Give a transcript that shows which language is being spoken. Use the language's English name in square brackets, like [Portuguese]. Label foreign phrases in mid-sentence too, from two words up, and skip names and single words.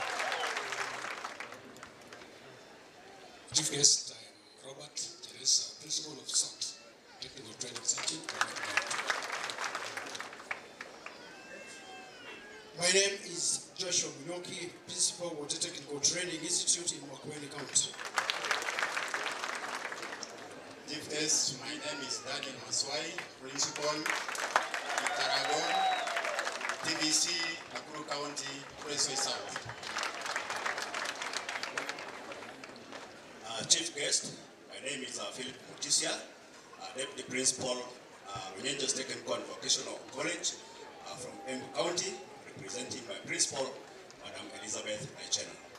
[English] Chief guest, I am Robert Teresa, Principal of SOT, Technical Training Institute. My name is Joshua Munyoki, Principal Water Technical Training Institute in Makueni County. Chief guest, my name is Daniel Maswai, Principal, Taragon, TBC, Nakuru County, Presway South. Chief guest, my name is Philip Mutisia, Deputy Principal, Wenyenjes Technical and Vocational College from Embu County, representing my principal, Madam Elizabeth Aichena.